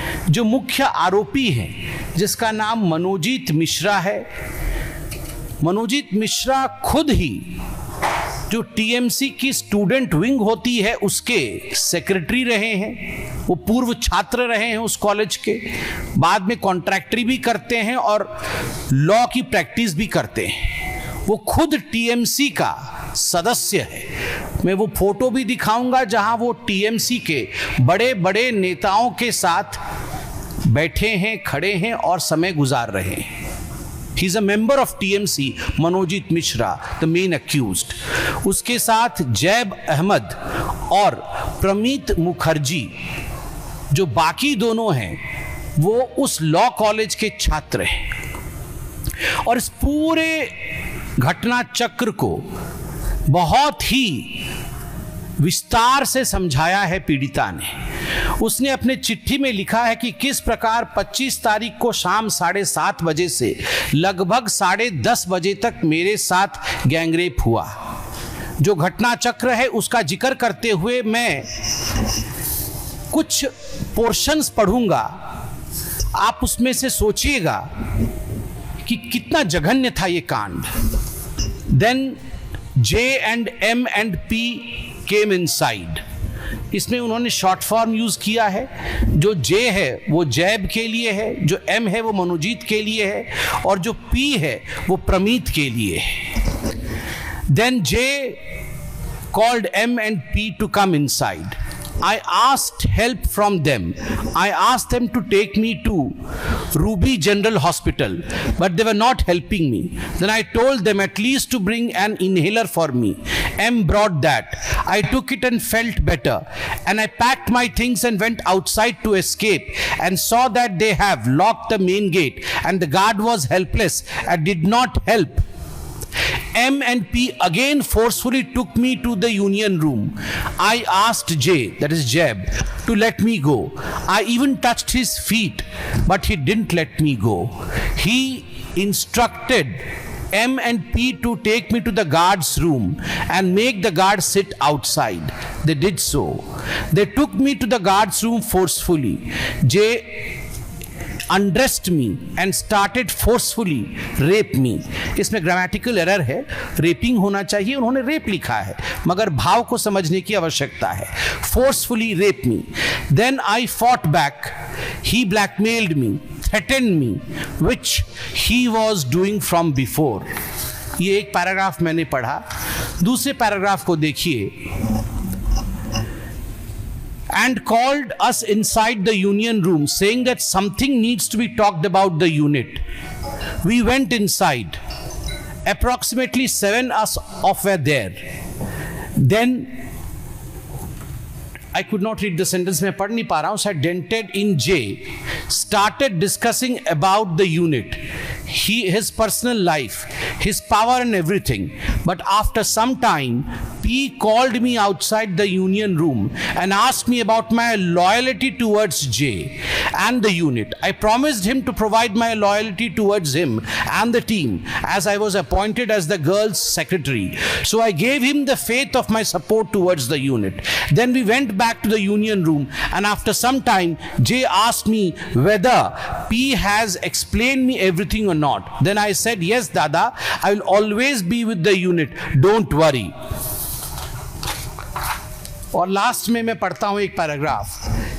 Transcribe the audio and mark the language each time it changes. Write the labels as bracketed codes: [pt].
[hi] जो मुख्य आरोपी हैं, जिसका नाम मनोजीत मिश्रा है, मनोजीत मिश्रा खुद ही जो टीएमसी की स्टूडेंट विंग होती है उसके सेक्रेटरी रहे हैं, वो पूर्व छात्र रहे हैं उस कॉलेज के, बाद में कॉन्ट्रैक्टरी भी करते हैं और लॉ की प्रैक्टिस भी करते हैं। वो खुद टीएमसी का सदस्य है। मैं वो फोटो भी दिखाऊंगा जहां वो टीएमसी के बड़े बड़े नेताओं के साथ बैठे हैं, खड़े हैं और समय गुजार रहे हैं। [en] He is a member of TMC, Manojit Mishra, the main accused. [hi] उसके साथ जैब अहमद और प्रमीत मुखर्जी, जो बाकी दोनों हैं, वो उस लॉ कॉलेज के छात्र हैं। और इस पूरे घटना चक्र को बहुत ही विस्तार से समझाया है पीड़िता ने। उसने अपने चिट्ठी में लिखा है कि किस प्रकार 25 तारीख को शाम 7:30 बजे से लगभग 10:30 बजे तक मेरे साथ गैंगरेप हुआ। जो घटना चक्र है उसका जिक्र करते हुए मैं कुछ पोर्शंस पढ़ूंगा, आप उसमें से सोचिएगा कि कितना जघन्य था ये कांड। [en] Then J and M and P came inside. [hi] इसमें उन्होंने शॉर्ट फॉर्म यूज किया है। जो J है वो जैब के लिए है, जो M है वो मनोजीत के लिए है और जो P है वो प्रमीत के लिए है। [en] Then J called M and P to come inside. I asked help from them. I asked them to take me to Ruby General Hospital, but they were not helping me. Then I told them at least to bring an inhaler for me. M brought that. I took it and felt better. And I packed my things and went outside to escape and saw that they have locked the main gate and the guard was helpless and did not help. M and P again forcefully took me to the union room. I asked J, that is Jeb, to let me go. I even touched his feet, but he didn't let me go. He instructed M and P to take me to the guard's room and make the guard sit outside. They did so. They took me to the guard's room forcefully. J undressed me and started forcefully rape me. [hi] इसमें grammatical error है, rapping होना चाहिए, उन्होंने rape लिखा है, मगर भाव को समझने की आवश्यकता है। [en] forcefully rape me. Then I fought back. He blackmailed me, threatened me, which he was doing from before. [hi] ये एक पैराग्राफ मैंने पढ़ा। दूसरे पैराग्राफ को देखिए। [en] And called us inside the union room, saying that something needs to be talked about the unit. We went inside. Approximately 7 of were there. Then I could not read the sentence, [hi] मैं पढ़ नहीं पा रहा हूँ, [en] said dented in J, started discussing about the unit. his personal life, his power and everything. But after some time, P called me outside the union room and asked me about my loyalty towards J and the unit. I promised him to provide my loyalty towards him and the team, as I was appointed as the girls' secretary. So I gave him the faith of my support towards the unit. Then we went back to the union room, and after some time, J asked me whether P has explained me everything or not. Then I said, yes Dada, I will always be with the unit, don't worry. [hi] और last में मैं पढ़ता हूं एक paragraph.